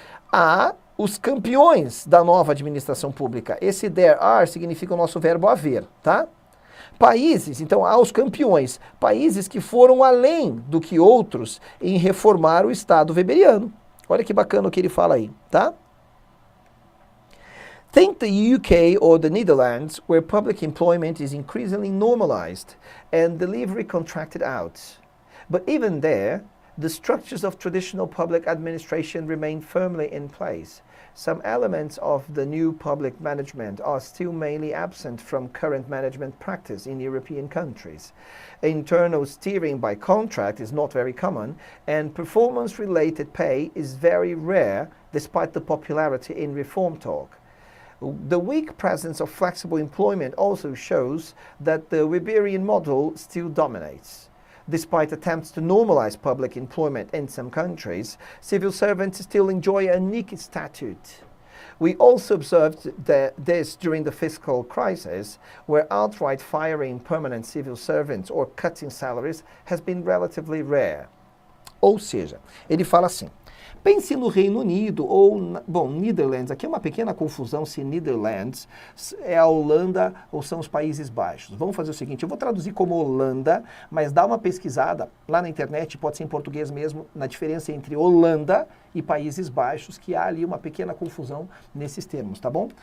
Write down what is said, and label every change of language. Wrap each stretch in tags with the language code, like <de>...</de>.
<pt>Há os campeões da nova administração pública. Esse</pt> <en>there are</en> <pt>significa o nosso verbo haver, tá? Países, então, aos campeões, países que foram além do que outros em reformar o Estado weberiano. Olha que bacana o que ele fala aí, tá?</pt> <en>Think the UK or the Netherlands, where public employment is increasingly normalized and delivery contracted out. But even there, the structures of traditional public administration remain firmly in place. Some elements of the new public management are still mainly absent from current management practice in European countries. Internal steering by contract is not very common, and performance-related pay is very rare despite the popularity in reform talk. The weak presence of flexible employment also shows that the Weberian model still dominates. Despite attempts to normalize public employment in some countries, civil servants still enjoy a unique statute. We also observed this during the fiscal crisis, where outright firing permanent civil servants or cutting salaries has been relatively rare.</en> <pt>Ou seja, ele fala assim, pense no Reino Unido ou, Netherlands. Aqui é uma pequena confusão se Netherlands é a Holanda ou são os Países Baixos. Vamos fazer o seguinte, eu vou traduzir como Holanda, mas dá uma pesquisada lá na internet, pode ser em português mesmo, na diferença entre Holanda e Países Baixos, que há ali uma pequena confusão nesses termos, tá bom?</pt>